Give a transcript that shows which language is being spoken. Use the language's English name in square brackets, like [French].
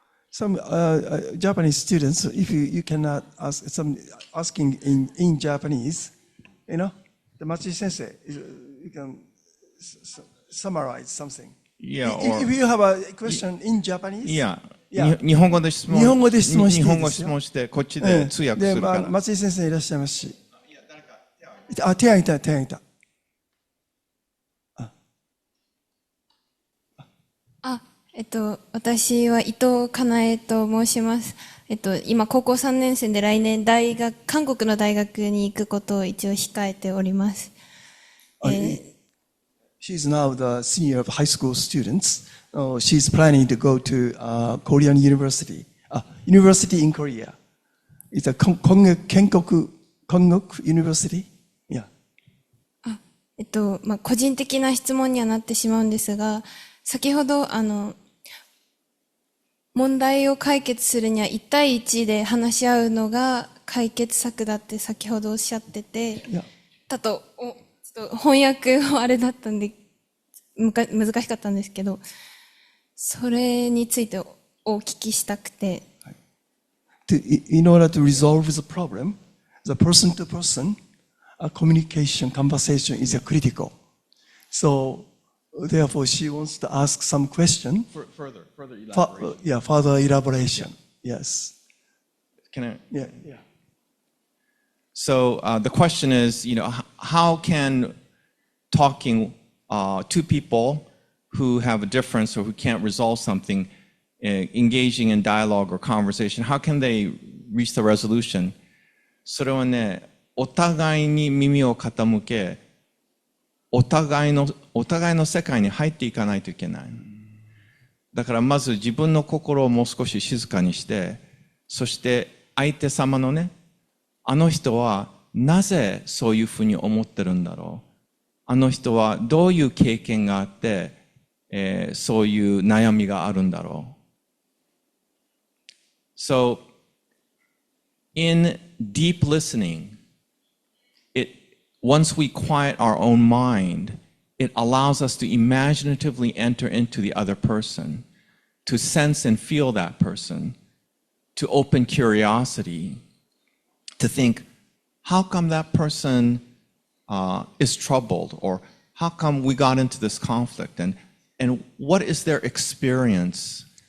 [English] Some Japanese students, if you cannot ask some asking in Japanese, the Matsui sensei, you can summarize something. Yeah, If you have a question in Japanese, Yeah. Yeah. [Japanese] 日本語で質問日本語で質問していいですよ。日本語質問してこっちで通訳するから。松井先生いらっしゃいますし。あ、手挙げた、手挙げた。私は伊藤かなえと申します。今高校3年生で来年韓国の大学に行くことを一応控えております。 [English] She's now the senior of high school students. She's planning to go to Korean university. University in Korea. It's a Kenkoku University. Yeah. [Japanese] 個人的な質問にはなってしまうんですが、先ほど問題を解決するには1対1で話し合うのが解決策だって先ほどおっしゃってて、ちょっと翻訳はあれだったんで難しかったんですけど、それについてお聞きしたくて。 [English] In order to resolve the problem, the person-to-person communication, conversation is critical. So therefore, she wants to ask some question. Further elaboration. Further elaboration. Yes. Can I? Yeah. So the question is, how can talking two people who have a difference or who can't resolve something, engaging in dialogue or conversation, how can they reach the resolution? [Japanese] それはね、お互いに耳を傾け、お互いの世界に入っていかないといけない。だからまず自分の心をもう少し静かにして、そして相手様のね、あの人はなぜそういうふうに思ってるんだろう。あの人はどういう経験があって、そういう悩みがあるんだろう。 [English] So, in deep listening, once we quiet our own mind, it allows us to imaginatively enter into the other person, to sense and feel that person, to open curiosity, to think, how come that person is troubled, or how come we got into this conflict, and what is their experience?